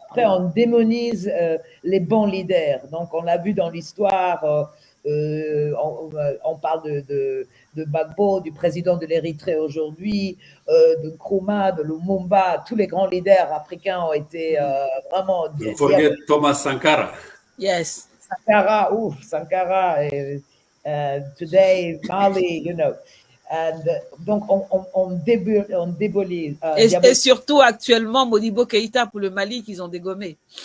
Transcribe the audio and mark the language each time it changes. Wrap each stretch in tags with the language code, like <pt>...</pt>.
<fr>Après, on démonise les bons leaders. Donc, on l'a vu dans l'histoire, on parle de Gbagbo, du président de l'Érythrée aujourd'hui, de Nkrumah, de Lumumba. Tous les grands leaders africains ont été vraiment...</fr> <en>Don't forget Thomas Sankara. Yes. Sankara, Sankara, today, Mali, you know.</en> <fr>And, donc, on débolit. Et surtout, actuellement, Modibo Keïta pour le Mali qu'ils ont dégommé.</fr>